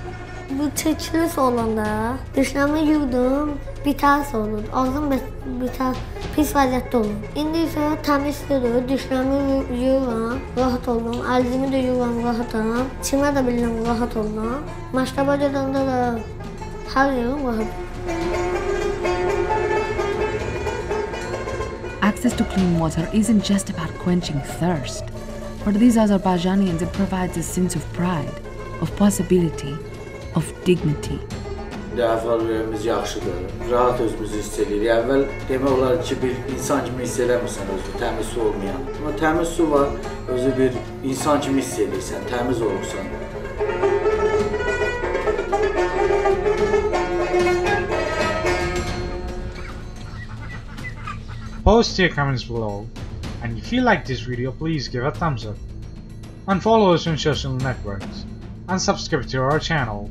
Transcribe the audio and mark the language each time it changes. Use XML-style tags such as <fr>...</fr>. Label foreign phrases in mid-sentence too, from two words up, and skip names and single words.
<az>Bu çəkiliş olanda dişlərimi yudum, bir ters olur. Ağzım bir pis vəziyyətdə olur. İndi isə təmiz sudur, dişlərimi yuyuram, rahat oldum. Əlimi də yuyuram, rahatam. Çimə də bilirəm, rahat oldum. Məktəbə gedəndə də hər yerim rahat.</az> <en>Access to clean water isn't just about quenching thirst. For these Azerbaijanians, it provides a sense of pride, of possibility, of dignity.</en> <az>Əvvəllərimiz yaxşıdır, rahat özümüzü hiss edirik. Əvvəl demək olar ki, bir insan kimi hiss eləmirsən özünü, təmiz su olmayan. Amma təmiz su var, özü bir insan kimi hiss edirsən, təmiz olursan.</az> <en>Post your comments below, and if you like this video, please give a thumbs up, and follow us on social networks, and subscribe to our channel.</en>